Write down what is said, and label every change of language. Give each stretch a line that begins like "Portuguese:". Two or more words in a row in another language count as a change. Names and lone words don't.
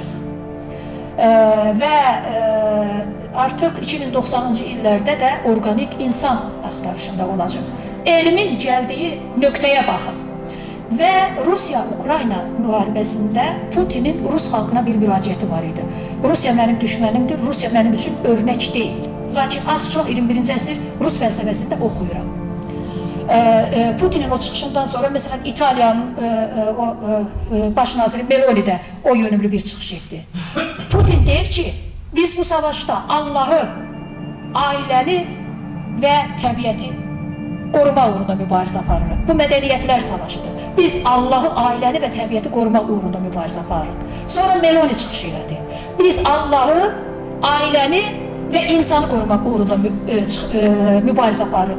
Azerbaijani: Və artıq 2090-cı illərdə də organik insan axtarışında olacaq. Elmin gəldiyi nöqtəyə baxın. Və Rusiya-Ukrayna müharibəsində Putinin Rus xalqına bir müraciəti var idi. Rusiya mənim düşmənimdir, Rusiya mənim üçün örnək deyil. Lakin az çox 21-ci əsr Rus fəlsəfəsində oxuyuram.
Turkish: Putin'in o çıkışından sonra mesela İtalya'nın baş naziri Meloni de o yönümlü bir çıkış etti. Putin der ki, biz bu savaşta Allah'ı,
Azerbaijani: ailəni və təbiəti qoruma uğrunda mübarizə aparırıq. Bu mədəniyyətlər savaşıdır. Biz Allah'ı, ailəni və təbiəti qorumaq uğrunda mübarizə aparırıq. Sonra Meloni çıxış elədi. Biz Allah'ı, ailəni və insanı qorumaq uğrunda mübarizə aparırıq.